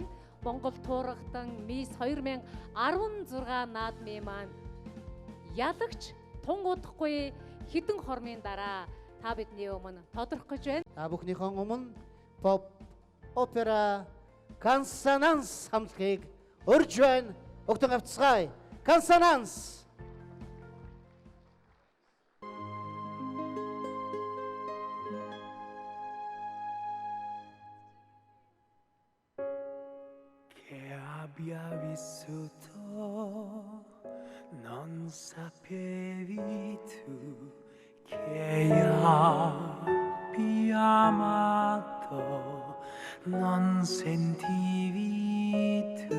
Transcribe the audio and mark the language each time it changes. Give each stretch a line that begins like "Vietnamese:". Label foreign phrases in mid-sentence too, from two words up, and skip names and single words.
Mongolian: Монгол туурагтан МИС 2016 наадмын маань ялагч тун удахгүй хэдэн хормын дараа та бидний өмнө тодорх гэж байна. Та бүхнийхээ өмнө
English: pop opera
Mongolian: консонанс хамтлагийг урьж байна. Өгтөн авцгаая. Консонанс.
Italian: Abbia vissuto, non sapevi tu che abbia amato, non sentivi tu.